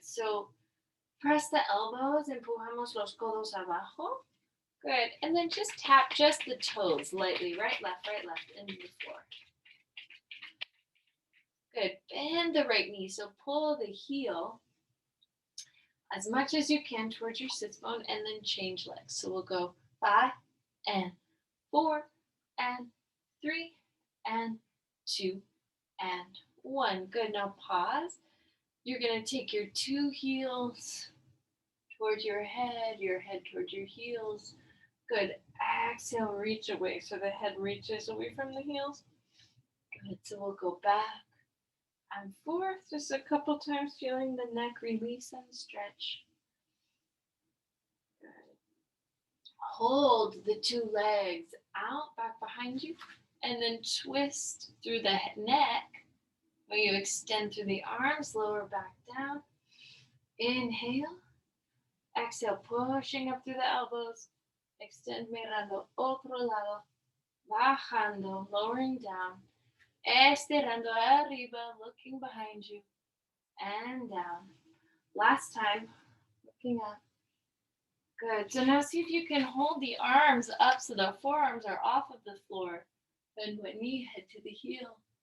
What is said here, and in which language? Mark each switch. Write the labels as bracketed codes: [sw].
[en] So press the elbows, [es] empujamos los codos abajo. [en] Good. And then just tap just the toes lightly. Right, left, into the floor. Good. Bend the right knee. So pull the heel as much as you can towards your sits bone and then change legs. So we'll go 5 and 4 and 3 and 2 and 1. Good. Now pause. You're going to take your 2 heels towards your head towards your heels. Good. Exhale, reach away. So the head reaches away from the heels. Good. So we'll go back and forth just a couple times, feeling the neck release and stretch. Good. Hold the 2 legs out back behind you and then twist through the neck where you extend through the arms, lower back down. Inhale. Exhale, pushing up through the elbows. [es] Extend mirando otro lado. [en] Bajando, lowering down. [es] Estirando arriba, [en] looking behind you. And down. Last time, looking up. Good. So now see if you can hold the arms up so the forearms are off of the floor. Bend one knee, head to the heel.